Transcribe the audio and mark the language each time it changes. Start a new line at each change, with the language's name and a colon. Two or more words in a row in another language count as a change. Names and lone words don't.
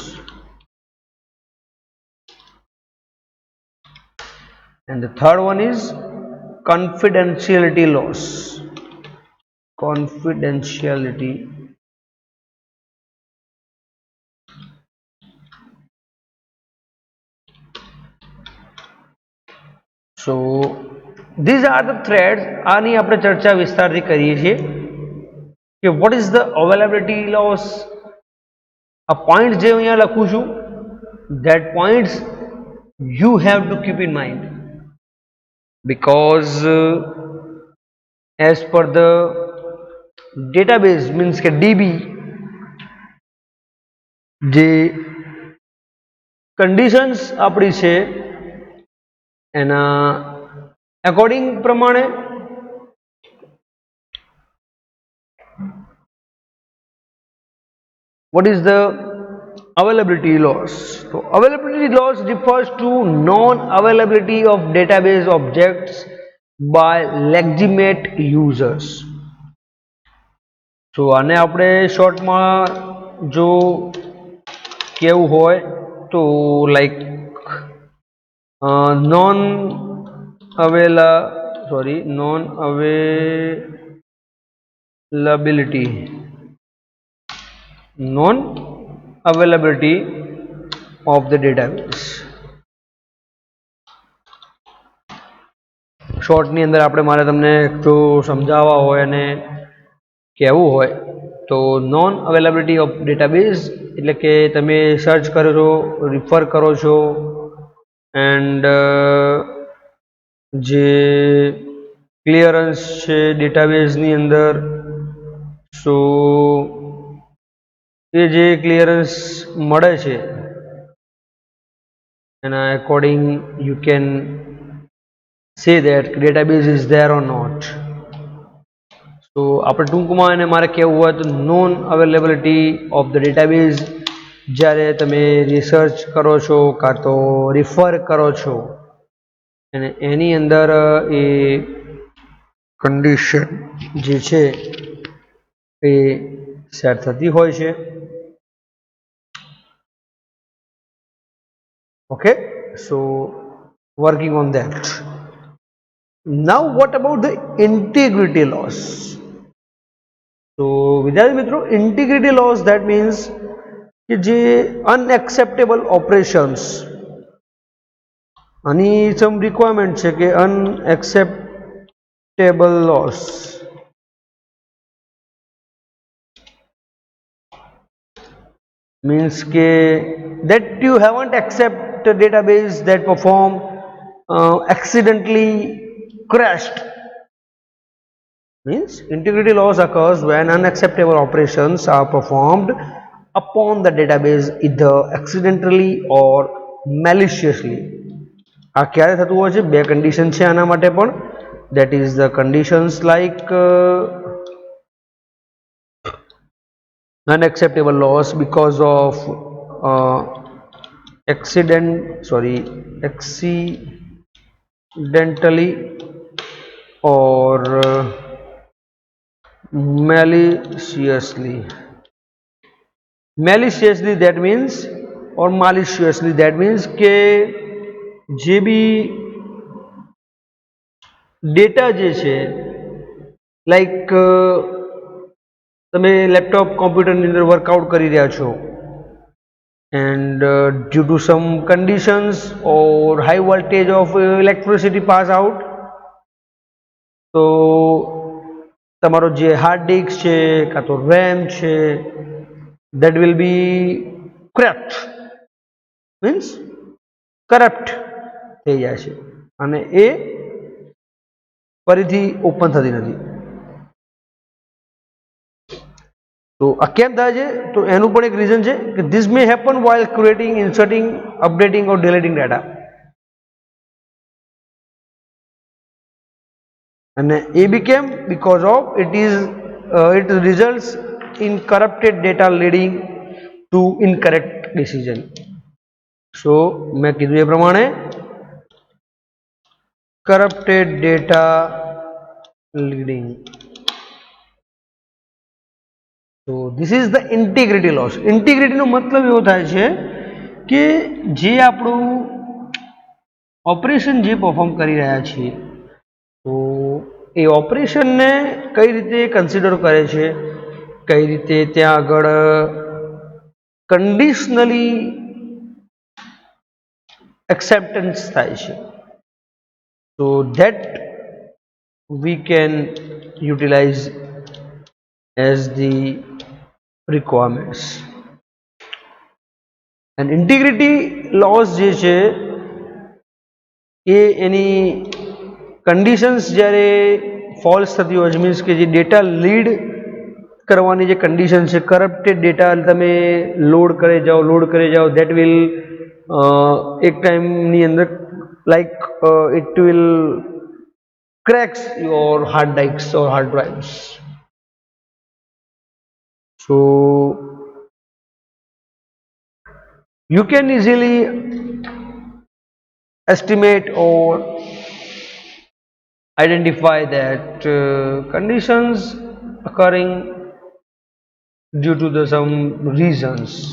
English: And the third one is confidentiality loss. So these are the threads.
Gujarati: આની આપણે ચર્ચા વિસ્તારથી કરીએ છીએ કે
English: what is the availability loss.
Gujarati: આ પોઈન્ટ જે અહીંયા લખું છું,
English: that points you have to keep in mind, because as per the database means કે DB
Gujarati: જે conditions આપણી છે એના અકોર્ડિંગ પ્રમાણે
English: what is the availability loss. So availability loss refers to non-availability of database objects by legitimate users.
Gujarati: So આને આપણે શોર્ટમાં જો કેવું હોય તો લાઈક
English: non availability of the database.
Gujarati: શોર્ટની અંદર આપણે મારે તમને જો સમજાવવા હોય અને કહેવું હોય તો
English: non availability of database
Gujarati: એટલે કે તમે સર્ચ કરો છો, રિફર કરો છો, એન્ડ જે ક્લિયરન્સ છે ડેટાબેઝની અંદર, સો એ જે ક્લિયરન્સ મળે છે એના અકોર્ડિંગ
English: you can say that database is there or not.
Gujarati: So આપણે ટૂંકમાં એને મારે કહેવું હોય તો
English: non availability of the database
Gujarati: જ્યારે તમે રિસર્ચ કરો છો કાં તો રિફર કરો છો અને એની અંદર એ કન્ડિશન જે છે એ સેટ થતી હોય છે.
English: Okay, so working on that. Now what about the integrity loss?
Gujarati: So વિદ્યાર્થી મિત્રો,
English: integrity loss that means
Gujarati: કે જે
English: unacceptable operations, આની some requirement
Gujarati: છે કે
English: unacceptable loss means કે that you haven't accept a database that perform accidentally crashed. Means integrity loss occurs when unacceptable operations are performed upon the database either accidentally or maliciously.
Gujarati: આ ક્યારે થતું હોય છે? બે કન્ડિશન છે આના માટે પણ.
English: that is the conditions like unacceptable loss because of accidentally or maliciously. Maliciously that means, or maliciously that means
Gujarati: કે જે બી ડેટા જે છે લાઈક તમે લેપટોપ કોમ્પ્યુટરની અંદર વર્કઆઉટ કરી રહ્યા છો
English: and due to some conditions or high voltage of electricity pass out,
Gujarati: તો તમારો જે હાર્ડ ડિસ્ક છે કાં તો રેમ છે
English: that will be cracked,
Gujarati: means કરપ્ટ થઈ જાય છે અને એ ફરીથી ઓપન થતી નથી. તો આ કેમ થાય છે? તો એનું પણ એક રીઝન છે કે
English: this may happen while creating, inserting, updating or deleting data.
Gujarati: અને એ બી કેમ?
English: because of it results in corrupted data leading to incorrect decision. so
Gujarati: મેં કીધું એ પ્રમાણે
English: corrupted data leading. તો this is the integrity loss.
Gujarati: ઇન્ટિગ્રિટીનો મતલબ એવો થાય છે કે જે આપણું ઓપરેશન જે પરફોર્મ કરી રહ્યા છીએ તો એ ઓપરેશનને કઈ રીતે કન્સિડર કરે છે, કઈ રીતે ત્યાં આગળ
English: conditionally acceptance
Gujarati: થાય છે.
English: so that we can utilize as the requirements.
Gujarati: and integrity loss જે છે એ એની કન્ડિશન્સ જ્યારે ફોલ્સ થતી હોય છે, મીન્સ કે જે
English: data lead
Gujarati: કરવાની જે કન્ડિશન છે,
English: corrupted data
Gujarati: તમે લોડ કરે જાઓ
English: that will
Gujarati: એક ટાઈમની અંદર
English: like it will cracks your hard disks or hard drives. so you can easily estimate or identify that conditions occurring due to some reasons.